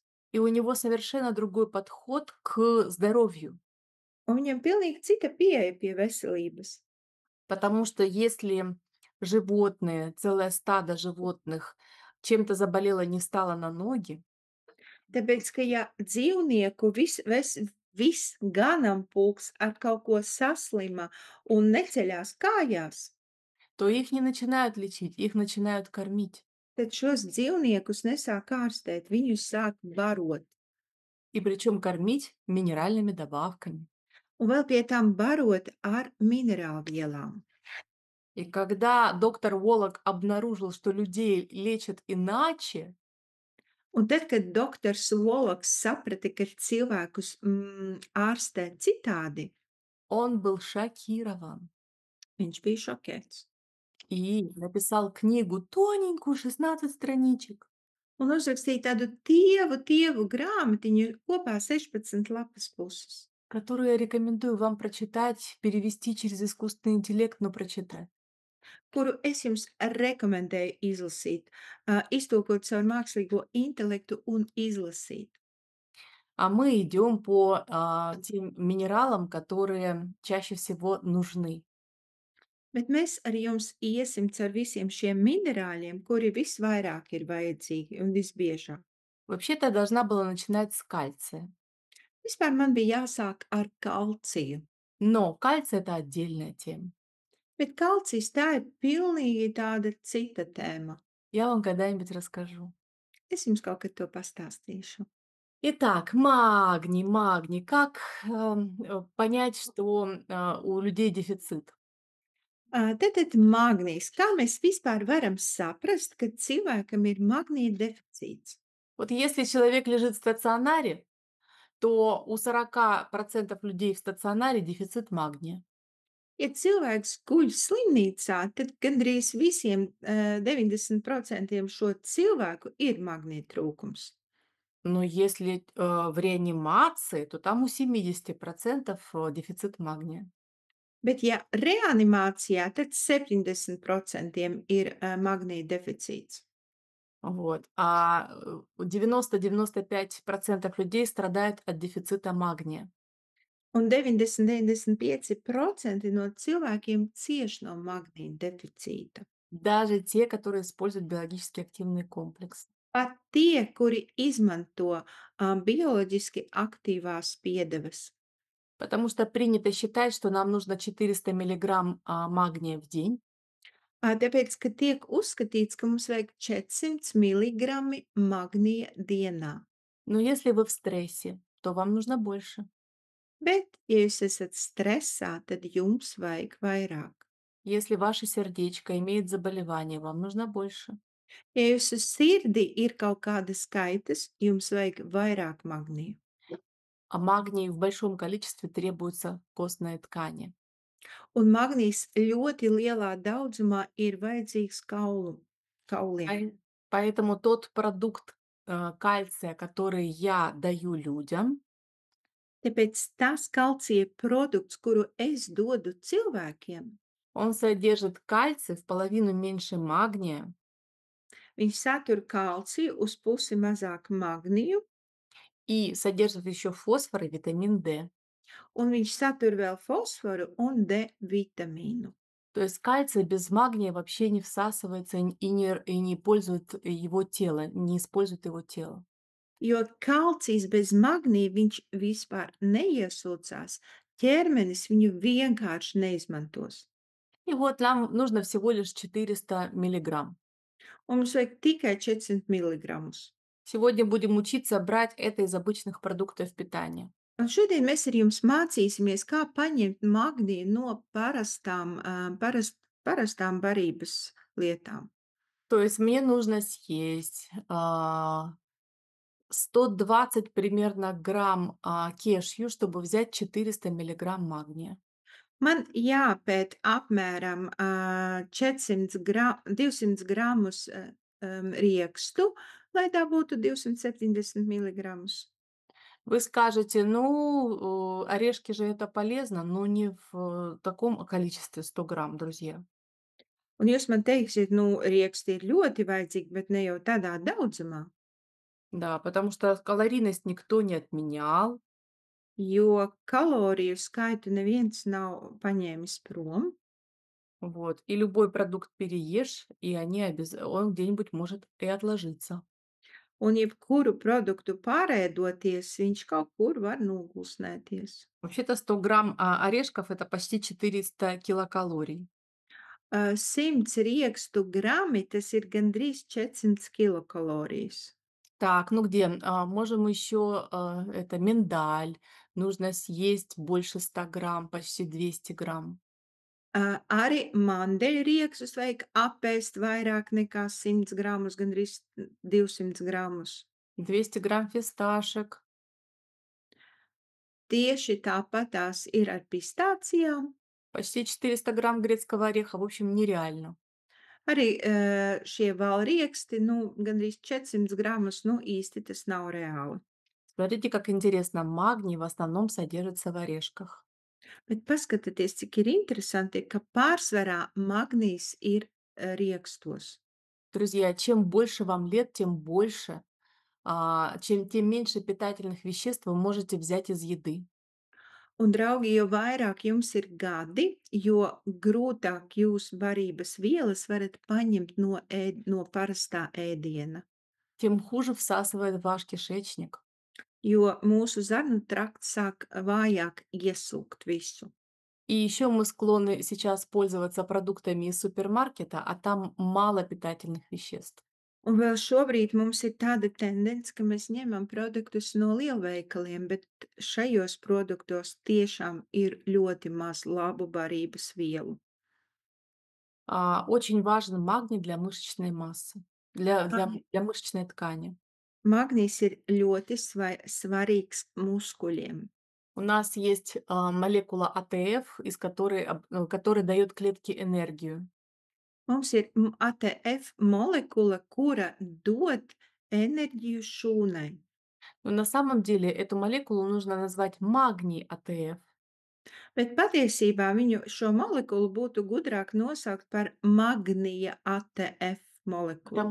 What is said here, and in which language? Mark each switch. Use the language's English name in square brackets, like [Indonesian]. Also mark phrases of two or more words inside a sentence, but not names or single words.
[Russian] И у него совершенно другой подход к здоровью. [Latvian] un viņam pilnīgi cita pieeja pie veselības. [Russian] Потому что если животные, целое стадо животных чем-то заболело, не встало на ноги, [Latvian] Tāpēc, ka ja dzīvnieku viss ganāmpulks ar kaut ko saslima un neceļās kājās, [Russian] то их не начинают лечить, их начинают кормить. [Latvian] tad šos dzīvniekus nesāk ārstēt, viņus sāk barot. [Russian] И причем кормить минеральными добавками. [Latvian] Un vēl pie tam barot ar minerālvielām. [Russian] И когда доктор Уоллок обнаружил, что людей лечат иначе, [Latvian] Un tad, kad doktors Volaks saprata, ka cilvēkus ārstē citādi, [Russian] он был šokирован [Latvian] viņš bija šokēts. [Russian] и написал книгу тоненькую, 16 страничек, [Latvian] Un uzrakstīja tādu tievu grāmatiņu kopā 16 lapas puses, [Russian] которую я рекомендую вам прочитать, перевести через искусственный интеллект, но прочитать. [Latvian] kuru es jums rekomendēju izlasīt, iztulkot caur mākslīgo intelektu un izlasīt. [Russian] А мы идем по тем минералам, которые чаще всего нужны. [Latvian] Bet mēs ar jums iesim caur visiem šiem minerāļiem, kuri visvairāk ir vajadzīgi un visbiežāk. [Russian] Вообще-то я должна была начинать с кальция. [Latvian] Vispār man bija jāsāk ar kalciju, [Russian] Но кальций это отдельная тема. [Latvian] bet kalcijs tā ir pilnīgi tāda cita tēma. [Russian] Я вам когда-нибудь расскажу. [Latvian] Es jums kaut kad to pastāstīšu. [Russian] Итак, магний, магний. Как понять, что у людей дефицит? [Latvian] Tātad magnīs. Kā mēs vispār varam saprast, ka cilvēkam ir magnīja deficīts? [Russian] Вот если человек лежит в стационаре, то у 40% людей в стационаре дефицит магния. [Latvian] Ja cilvēks guļ slimnīcā, tad gandrīz visiem 90% šo cilvēku ir magnīja trūkums. [Russian] Но если в реанимации, то там у 70% дефицит магния. [Latvian] Bet, ja reanimācijā, tad 70% ir magnīja deficīts. [Russian] Вот. А 90-95% людей страдают от дефицита магния. [Latvian] Un 90-95% no cilvēkiem cieš no magnīja deficīta. [Russian] Даже те, которые используют биологически активный комплекс. [Latvian] Pat tie, kuri izmanto bioloģiski aktīvās piedevas. [Russian] Потому что принято считать, что нам нужно 400 миллиграмм магния в день. [Latvian] Tāpēc, ka tiek uzskatīts, ka mums vajag 400 mg magnīja dienā. [Russian] Но если вы в стрессе, то вам нужно больше. [Latvian] Bet, ja jūs esat stresā, tad jums vajag vairāk. [Russian] Если ваше сердечко имеет заболевание, вам нужно больше. [Latvian] Ja jūsu sirdī ir kaut kādas kaitas, jums vajag vairāk magnīja. [Russian] А магний в большом количестве требуется в костной ткани. [Latvian] Un magnīs ļoti lielā daudzumā ir vajadzīgs kauliem. [Russian] Поэтому тот продукт кальция, который я даю людям, [Latvian] Tāpēc tas kalcija produkts, kuru es dodu cilvēkiem, [Russian] он содержит кальций в половину меньше магния [Latvian] viņš satur kalciju uz pusi mazāk magniju, [Russian] и содержит еще фосфор и витамин D. [Latvian] un viņš satur vēl fosforu un D vitamīnu. [Russian] То есть кальций без магния вообще не всасывается и не пользует его тело, не использует его тело. [Latvian] Jo kalcijs bez magnija viņš vispār neiesūcās, ķermenis viņu vienkārši neizmantos. [Russian] И вот нам нужно всего лишь 400 миллиграмм. [Latvian] Un mums vajag tikai 400 mg. [Russian] Сегодня будем учиться брать это из обычных продуктов питания. [Latvian] Un šodien mēs ar jums mācīsimies, kā paņemt magniju no parastām barības lietām. [Russian] То есть мне нужно съесть 120 примерно грамм кешью, чтобы взять 400 миллиграмм магния. [Latvian] Man jāpēt apmēram 200 gramus riekstu, lai tā būtu 270 mg. [Russian] Вы скажете, ну, орешки же это полезно, но не в таком количестве 100 грамм, друзья. [Latvian] Un jūs man teiksiet, nu, rieksti ir ļoti vajadzīgi, bet ne jau tādā daudzumā, [Russian] Да, потому что калорийность никто не отменял. [Latvian] jo kaloriju skaitu neviens nav paņēmis prom. [Russian] Вот. И любой продукт переешь, и он где-нибудь может и отложиться. [Latvian] Un jebkuru produktu pārēdoties, viņš kaut kur var nogulsnēties. [Russian] Вообще-то 100 грамм орешков это почти 400 килокалорий. [Latvian] 100 riekstu grami, tas ir gandrīz 400 kilokalorijas. [Russian] Так, ну где? Можем еще это миндаль. Нужно съесть больше 100 грамм, почти 200 грамм. [Latvian] Arī mandeļu riekstus vajag apēst vairāk nekā 100 gramus, gandrīz 200 gramus. [Russian] 200 грамм фисташек. [Latvian] Tieši tāpatās ir ar pistācijām. [Russian] Почти 400 грамм грецкого ореха. В общем, нереально. [Latvian] Arī šie valrieksti, nu, gandrīz 400 gramus, nu, īsti tas nav reāli. [Russian] Смотрите, как интересно. Магний в основном содержится в орешках. [Latvian] Bet paskatieties, cik ir interesanti, ka pārsvarā magnijs ir riekstos. [Russian] Друзья, чем больше вам лет, тем больше, тем меньше питательных веществ вы можете взять из еды. [Latvian] Un, draugi, jo vairāk jums ir gadi, jo grūtāk jūs barības vielas varat paņemt no parastā ēdiena, [Russian] Тем хуже всасывает ваш кишечник. [Latvian] jo mūsu zarnu trakts sāk vājāk iesūkt visu. [Russian] И еще мы склонны сейчас пользоваться продуктами из супермаркета, а там мало питательных веществ. [Latvian] Un vēl šobrīd mums ir tāda tendence, ka mēs ņemam produktus no lielveikaliem, bet šajos produktos tiešām ir ļoti maz labu barības vielu. [Russian] Очень важен магний для мышечной массы, для мышечной ткани. [Latvian] Magnijs ir ļoti svarīgs muskuļiem. [Russian] У нас есть молекула АТФ, который дает клетке энергию. [Latvian] Mums ir ATF molekula, kura dod enerģiju šūnai, [Russian] Но на самом деле эту молекулу нужно назвать магний АТФ. [Latvian] bet patiesībā viņu šo molekulu būtu gudrāk nosaukt par magnija ATF molekulu.